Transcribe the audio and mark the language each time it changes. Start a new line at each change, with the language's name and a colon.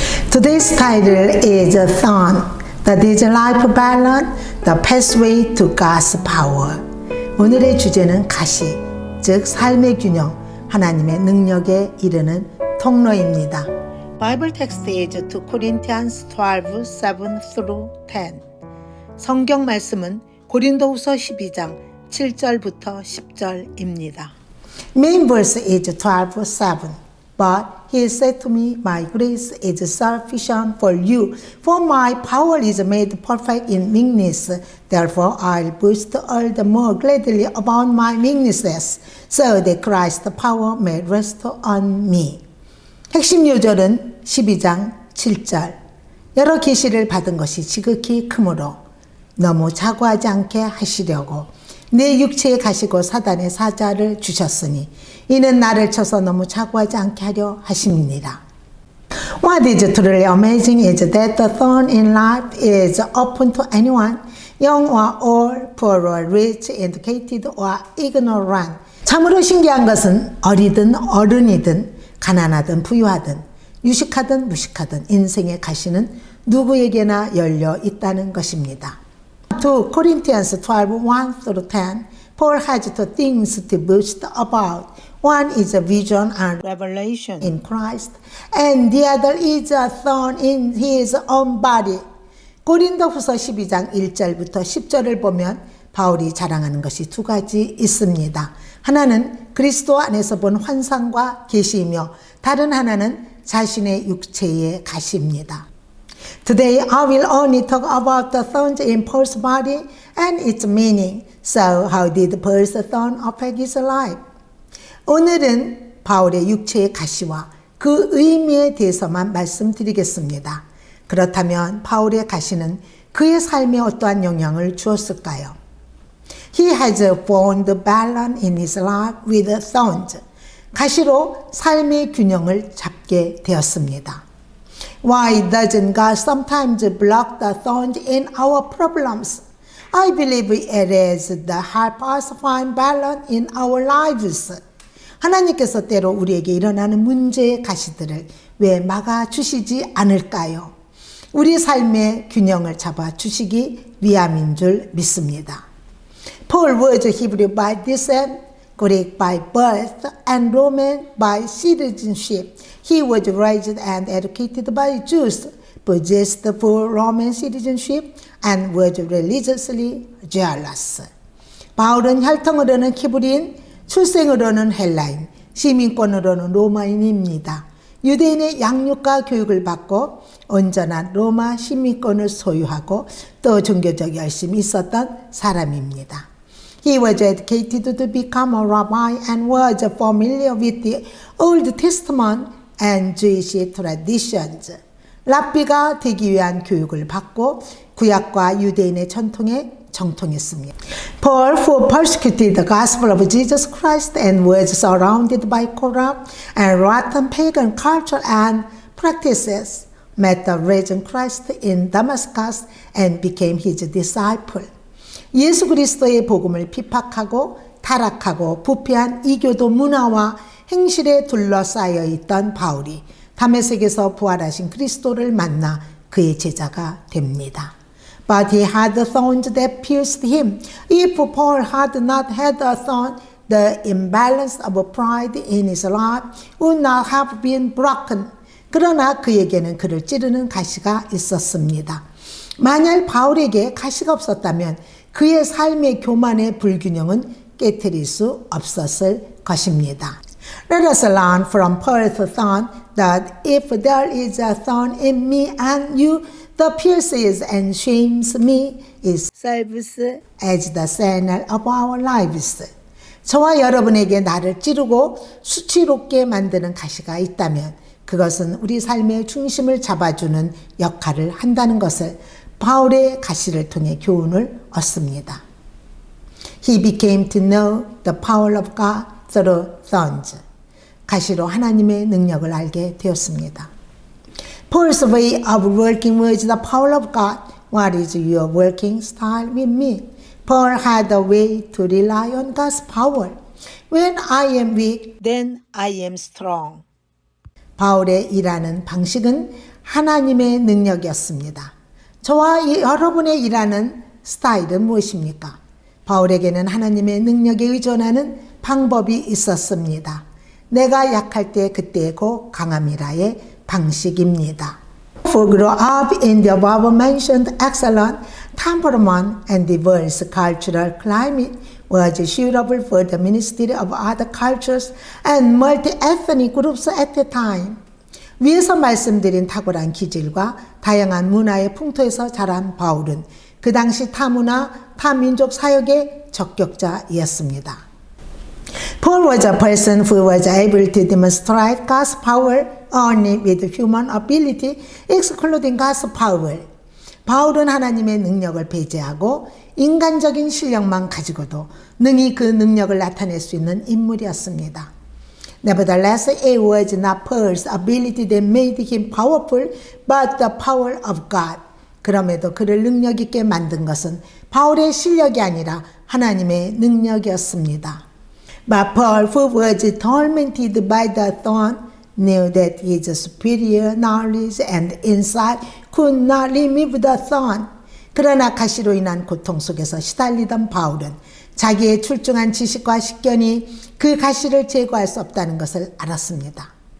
English: Today's title is a Thorn, the life balance, the pathway to God's power.
Korean: 오늘의 주제는 가시, 즉 삶의 균형, 하나님의 능력에 이르는 통로입니다.
English: Bible text is 2 Corinthians 12, 7-10.
Korean: 성경 말씀은 고린도후서 12장 7절부터 10절입니다.
English: Main verse is 12, 7. But he said to me, my grace is sufficient for you, for my power is made perfect in weakness. Therefore I'll boast all the more gladly about my weaknesses, so that Christ's power may rest on me.
Korean: 핵심 요절은 12장 7절. 여러 계시를 받은 것이 지극히 크므로 너무 자고하지 않게 하시려고 내 육체에 가시고 사단의 사자를 주셨으니 이는 나를 쳐서 너무 자고하지 않게 하려 하심이니라.
English: What is truly amazing is that the thorn in life is open to anyone, young or old, poor or rich, educated or ignorant.
Korean: 참으로 신기한 것은 어리든 어른이든 가난하든 부유하든 유식하든 무식하든 인생의 가시는 누구에게나 열려 있다는 것입니다.
English: 2 Corinthians 12, 1-10, Paul has two things to boast about. One is a vision and revelation in Christ, and the other is a thorn in his own body.
Korean: 고린도후서 12장 1절부터 10절을 보면 바울이 자랑하는 것이 두 가지 있습니다. 하나는 그리스도 안에서 본 환상과 계시이며 다른 하나는 자신의 육체의 가시입니다.
English: Today I will only talk about the thorns in Paul's body and its meaning. So how did Paul's thorn affect his life?
Korean: 오늘은 바울의 육체의 가시와 그 의미에 대해서만 말씀드리겠습니다. 그렇다면 바울의 가시는 그의 삶에 어떠한 영향을 주었을까요?
English: He has found the balance in his life with thorns.
Korean: 가시로 삶의 균형을 잡게 되었습니다.
English: Why doesn't God sometimes block the thorns in our problems? I believe it is to help us find balance in our lives.
Korean: 하나님께서 때로 우리에게 일어나는 문제의 가시들을 왜 막아주시지 않을까요? 우리 삶의 균형을 잡아주시기 위함인 줄 믿습니다.
English: Paul was Hebrew by descent, Greek by birth, and Roman by citizenship. He was raised and educated by Jews, possessed full Roman citizenship, and was religiously zealous.
Korean: 바울은 혈통으로는 히브리인, 출생으로는 헬라인, 시민권으로는 로마인입니다. 유대인의 양육과 교육을 받고 온전한 로마 시민권을 소유하고 또 종교적 열심이 있었던 사람입니다.
English: He was educated to become a rabbi and was familiar with the Old Testament and Jewish traditions.
Korean: 랍비가 되기 위한 교육을 받고 구약과 유대인의 전통에 정통했습니다.
English: Paul, who persecuted the gospel of Jesus Christ and was surrounded by corrupt and rotten pagan culture and practices, met the risen Christ in Damascus and became his disciple.
Korean: 예수 그리스도의 복음을 피팍하고 타락하고 부패한 이교도 문화와 행실에 둘러싸여 있던 바울이 다메섹에서 부활하신 그리스도를 만나 그의 제자가 됩니다.
English: But he had the thorns that pierced him. If Paul had not had a thorn, the imbalance of pride in his life would not have been broken.
Korean: 그러나 그에게는 그를 찌르는 가시가 있었습니다. 만약 바울에게 가시가 없었다면 그의 삶의 교만의 불균형은 깨트릴 수 없었을 것입니다.
English: Let us learn from Paul's thorn that if there is a thorn in me and you, the pierces and shames me, it serves as the center of our lives.
Korean: 저와 여러분에게 나를 찌르고 수치롭게 만드는 가시가 있다면 그것은 우리 삶의 중심을 잡아주는 역할을 한다는 것을 바울의 가시를 통해 교훈을 얻습니다.
English: He became to know the power of God through thorns.
Korean: 가시로 하나님의 능력을 알게 되었습니다.
English: Paul's way of working was the power of God. What is your working style with me? Paul had a way to rely on God's power. When I am weak, then I am strong.
Korean: 바울의 일하는 방식은 하나님의 능력이었습니다. 저와 여러분의 일하는 스타일은 무엇입니까? 바울에게는 하나님의 능력에 의존하는 방법이 있었습니다. 내가 약할 때 그때의 곧 강함이라의 방식입니다.
English: For grow up in the above-mentioned excellent temperament and diverse cultural climate was suitable for the ministry of other cultures and multi-ethnic groups at the time.
Korean: 위에서 말씀드린 탁월한 기질과 다양한 문화의 풍토에서 자란 바울은 그 당시 타문화, 타민족 사역의 적격자였습니다.
English: Paul was a person who was able to demonstrate God's power only with human ability, excluding God's power.
Korean: 바울은 하나님의 능력을 배제하고 인간적인 실력만 가지고도 능히 그 능력을 나타낼 수 있는 인물이었습니다.
English: Nevertheless, it was not Paul's ability that made him powerful, but the power of God.
Korean: 그럼에도 그를 능력 있게 만든 것은 바울의 실력이 아니라 하나님의 능력이었습니다.
English: But Paul, who was tormented by the thorn, knew that his superior knowledge and insight could not remove the thorn.
Korean: 그러나 가시로 인한 고통 속에서 시달리던 바울은 자기의 출중한 지식과 식견이 그 가시를 제거할 수 없다는 것을 알았습니다.